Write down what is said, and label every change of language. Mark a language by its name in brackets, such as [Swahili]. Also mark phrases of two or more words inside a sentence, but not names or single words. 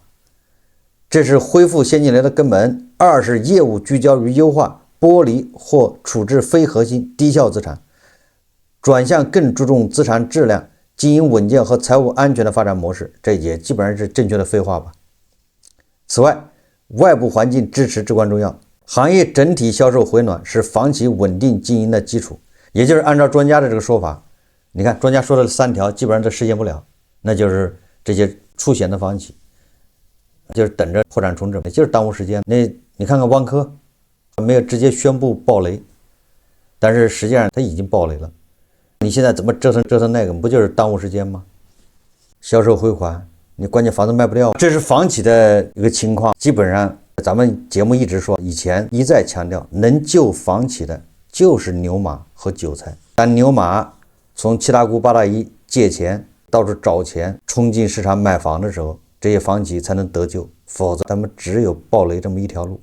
[Chinese] 這是恢復現金流的根本。二是業務聚焦於優化、剝離或處置非核心低效資產，轉向更注重資產質量、經營穩健和財務安全的發展模式。這也基本上是正確的廢話吧。此外，外部環境支持至關重要。行業整體銷售回暖是房企穩定經營的基礎。也就是按照專家的這個說法，你看專家說的3條基本上都實現不了，那就是這些出险的房企就是等着破產重整，就是耽誤时間。那你看看万科沒有直接宣布爆雷，但是實際上它已經爆雷了。你現在怎麼折腾那个，不就是耽誤时间嗎？銷售回款，你關鍵房子賣不掉，這是房企的一個情況。基本上咱們節目一直說，以前一再強調，能救房企的就是牛馬和韭菜。但牛馬從七大姑八大姨借錢，到處找錢，衝進市場買房的時候，這些房企才能得救，否則他們只有爆雷這麼一條路。